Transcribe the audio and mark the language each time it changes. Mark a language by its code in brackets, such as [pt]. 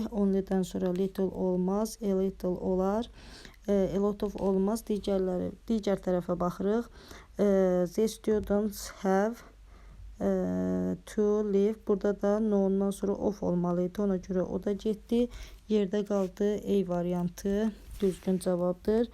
[az] Only'dan sonra little olmaz, [en] a little [az] olar. [en] A lot of [az] olmaz. Digər tərəfə baxırıq. [en] The students have to leave. [az] Burada da no-dan sonra of olmalıydı. Ona görə o da getdi. Yerdə qaldı A variantı düzgün cavabdır.